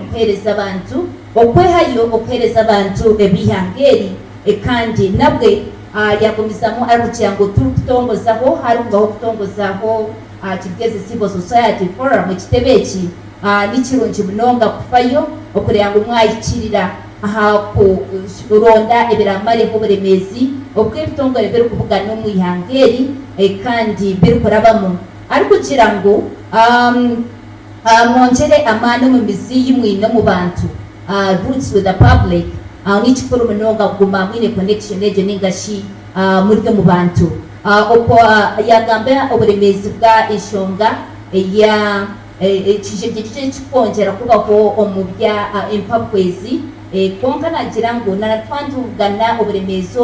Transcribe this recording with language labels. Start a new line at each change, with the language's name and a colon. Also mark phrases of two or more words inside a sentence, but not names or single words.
Nyankole: kuheereza abantu okwehayo okuheereza abantu ebihangeeri kandi nabwe yagumizamu arikugira ngu turikutongozaho harikubaho okutongozaho Kigezi Civil Society Forum ekitebe eki nikirungi munonga kufayo okureba ngu mwahikirira aha kuronda ebiramareho oburemeezi obw'ebitongole birikuvugana omu ihanga kandi birikurabamu arikugira ngu mwongere amaani omu mizi mwine omu bantu
English: roots with the public
Nyankole: nikikuru munonga kuguma mwine connection egyo ningashi muri omu bantu okwo yagamba oburemeezi bwa enshonga eya ekijegye kikongera kubaho omu bya empapwezi konka nagira ngu natwantugana oburemeezi